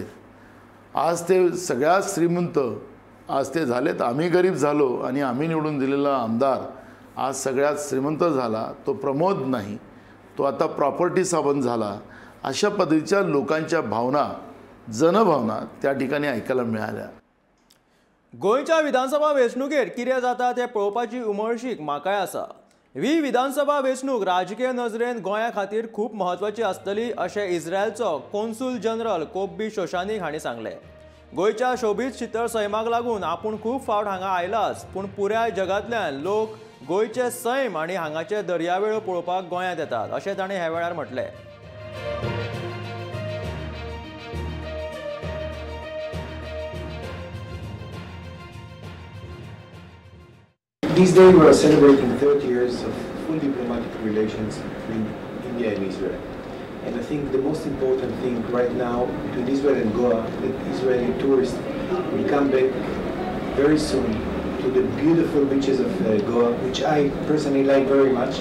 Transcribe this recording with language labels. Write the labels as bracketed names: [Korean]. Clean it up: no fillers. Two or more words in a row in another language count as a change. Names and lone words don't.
[Marathi] आज ते सगळ्यात श्रीमंत आज ते झालेत। आम्ही गरीब झालो आणि आम्ही निवडून दिलेला आमदार आज सगळ्यात श्रीमंत झाला। तो प्रमोद नाही, तो आता प्रॉपर्टी सावंत झाला। अशा पद्धतीच्या लोकांच्या भावना, जनभावना त्या ठिकाणी ऐकायला मिळाल्या। [Konkani] गोंयच्या विधानसभा वेंचणुकेर कितें जाता तें पळोवपाची उमळशीक म्हाकाय आसा। ही विधानसभा वेंचणूक राजकीय नजरेन गोंया खातीर खूब म्हत्वाची आसतली अशें इस्रायलचो कॉन्सूल जनरल कोब्बी शोशानीक हांणी सांगलें। गोंयच्या शोभीत शितळ सैमाक लागून आपूण खूब फावट हांगा आयलाच, पूण पुराय जगांतल्यान लोक गोंयचे सैम आनी हांगाचे दर्यावेळो पळोवपाक गोंयांत येतात अशें ताणें ह्या वेळार म्हटलें। [English] This day we are celebrating 30 years of full diplomatic relations between India and Israel. And I think the most important thing right now between Israel and Goa, that Israeli tourists will come back very soon to the beautiful beaches of Goa, which I personally like very much.